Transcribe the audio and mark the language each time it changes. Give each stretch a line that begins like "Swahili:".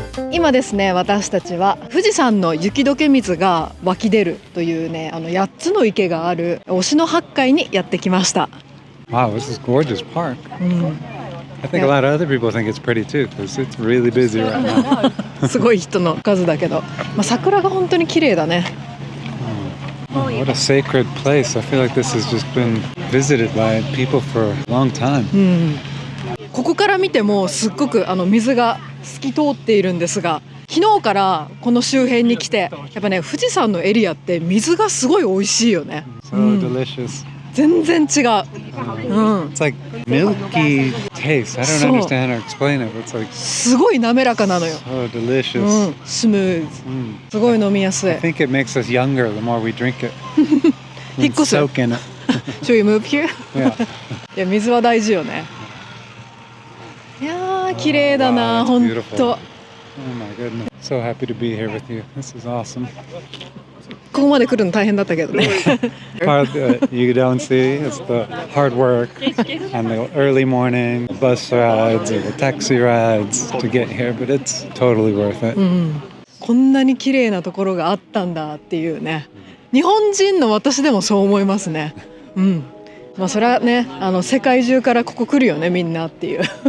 Japanese: 今ですね、私たちは富士山の雪解け水が湧き出るというね8つの池がある忍野八海にやってきました。
English: Wow, this is a gorgeous park. I think a lot of other people think it's pretty too because it's really busy right now.
Japanese: すごい人の数だけど、桜が本当に綺麗だね。
English: What a sacred place. I feel like this has just been visited by people for a long time.
Japanese: ここから見てもすっごく水が透き通っているんですが、昨日からこの周辺に来てやっぱね富士山のエリアって水がすごい美味しいよね。
English: So delicious.
Japanese: 全然違う。
English: It's like milky taste. I don't understand or explain it. It's like
Japanese: すごい滑らかなのよ。
English: so delicious.
Japanese: スムーズ。すごい飲みやすい。
English: I think it makes us younger the more we drink it.
Japanese: 引っ越す。
English: Soak in it. Should we move here? Yeah.
Japanese: いや水は大事よね。いやー綺麗だな、
English: Wow, that's
Japanese: 本当。
English: Oh my goodness. So happy to be here with you. This is awesome.
Japanese: ここまで来るの大変だったけどね。
English: Part that you don't see is the hard work and the early morning bus rides or the taxi rides to get here, but it's totally worth it.
Japanese: こんなに綺麗なところがあったんだっていうね。日本人の私でもそう思いますね。それはね世界中からここ来るよねみんなっていう。